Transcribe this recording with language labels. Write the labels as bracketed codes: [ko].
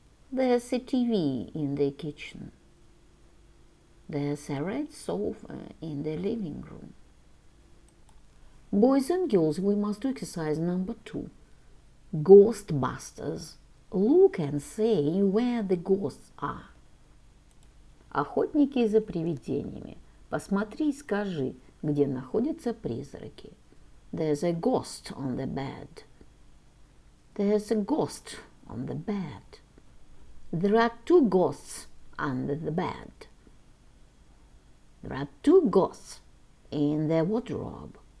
[en] There's a TV in the kitchen. There's a red sofa in the living room. Boys and girls, we must do exercise number 2. Ghostbusters. Look and say where the ghosts are. [ru] Охотники за привидениями. Посмотри и скажи, где находятся призраки. [en] There's a ghost on the bed. There's a ghost on the bed. There are 2 ghosts under the bed. There are 2 ghosts in the wardrobe.